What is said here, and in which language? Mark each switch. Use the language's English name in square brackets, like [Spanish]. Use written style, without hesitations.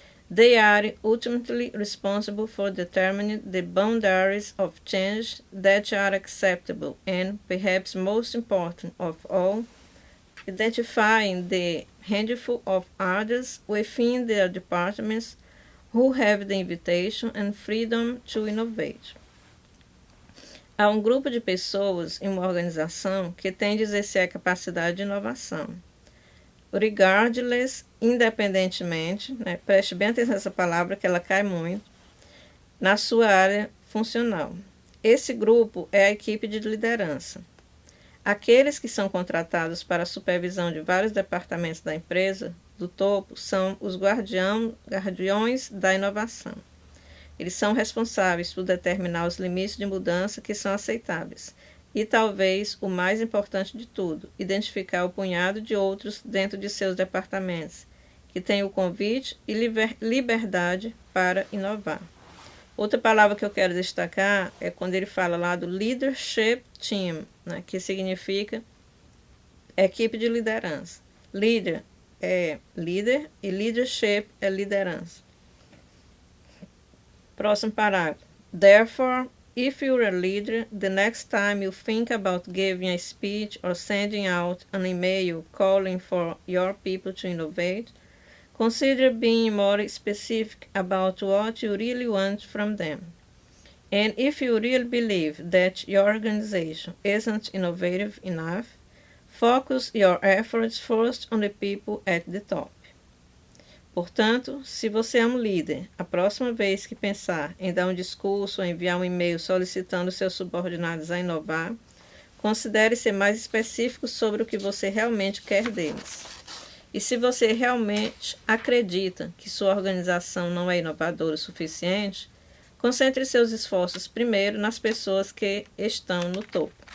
[English] They are ultimately responsible for determining the boundaries of change that are acceptable and, perhaps most important of all, identifying the handful of others within their departments who have the invitation and freedom to innovate. [Portuguese] Há um grupo de pessoas em uma organização que tem de exercer a capacidade de inovação. Regardless, independentemente, né, preste bem atenção nessa palavra que ela cai muito, na sua área funcional. Esse grupo é a equipe de liderança. Aqueles que são contratados para a supervisão de vários departamentos da empresa, do topo, são os guardiões da inovação. Eles são responsáveis por determinar os limites de mudança que são aceitáveis. E talvez o mais importante de tudo, identificar o punhado de outros dentro de seus departamentos, que têm o convite e liberdade para inovar. Outra palavra que eu quero destacar é quando ele fala lá do leadership team, né, que significa equipe de liderança. Leader é líder e leadership é liderança. Próximo parágrafo. [English] Therefore, if you're a leader, the next time you think about giving a speech or sending out an email calling for your people to innovate, consider being more specific about what you really want from them. And if you really believe that your organization isn't innovative enough, focus your efforts first on the people at the top. [Portuguese] Portanto, se você é um líder, a próxima vez que pensar em dar um discurso ou enviar um e-mail solicitando seus subordinados a inovar, considere ser mais específico sobre o que você realmente quer deles. E se você realmente acredita que sua organização não é inovadora o suficiente, concentre seus esforços primeiro nas pessoas que estão no topo.